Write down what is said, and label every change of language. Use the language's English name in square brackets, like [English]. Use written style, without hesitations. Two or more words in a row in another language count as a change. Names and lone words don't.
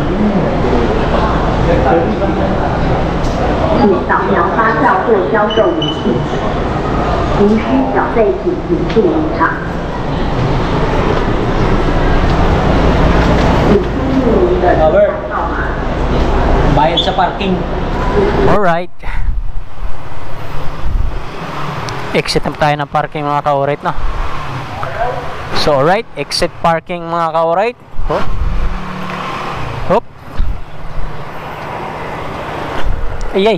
[Chinese] 请扫描发票或销售明细。无需缴费，请尽速离场。请输入您的车牌号码。 [Filipino] Bayad sa parking. Alright. Exit na tayo ng parking mga ka-alright, no? So alright, [English] exit parking [Filipino] mga ka-alright. Hop. Hop. Ayay.